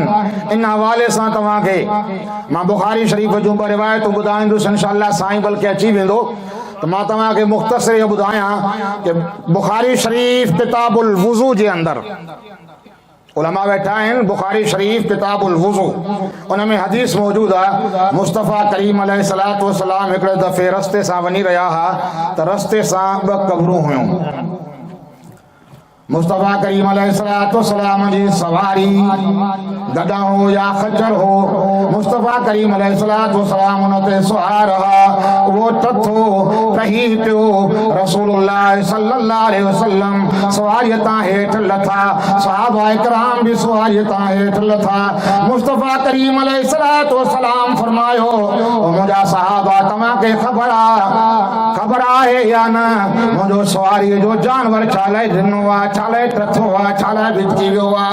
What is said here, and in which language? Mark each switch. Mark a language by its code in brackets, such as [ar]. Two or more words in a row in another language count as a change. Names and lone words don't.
[sd] इन हवाले सां तव्हांखे मां बुखारी शरीफ़ जूं ॿ रिवायतूं ॿुधाईंदुसि इंशाअल्लाह साईं बल्कि अची वेंदो तो मां तव्हांखे मुख़्तसर इहो ॿुधायां कि बुखारी शरीफ़ किताबुल वुज़ू जे अंदरि उलमा वेठा आहिनि। बुखारी शरीफ़ किताबुल वुज़ू उन में हदीस मौजूद आहे। मुस्तफ़ा करीम [ar] عليه الصلاة والسلام [sd] हिकिड़े दफ़े रस्ते सां वञी रहिया हुआ त रस्ते सां ॿ क़बरूं हुयूं। मुस्तफ़ा करीम [ar] عليه الصلاة والسلام [sd] जी सवारी गधा हो या खच्चर हो, मुस्तफ़ा करीम [ar] عليه الصلاة والسلام [sd] उन ते सुहार रहा। वो टथो कही पियो रसूलुल्लाह [ar] صلى الله عليه وسلم [sd] सवारी तां हेठ लथा, सहाबा इकराम भी सवारी तां हेठ लथा। मुस्तफ़ा करीम [ar] عليه الصلاة والسلام [sd] फरमायो मुंहिंजा सहाबा तव्हांखे ख़बर आहे या न मुंहिंजो सवारी जो जानवर छा लाइ ॾिनो आहे, छा लाइ टथो आहे, छा लाइ भिटकी वियो आहे?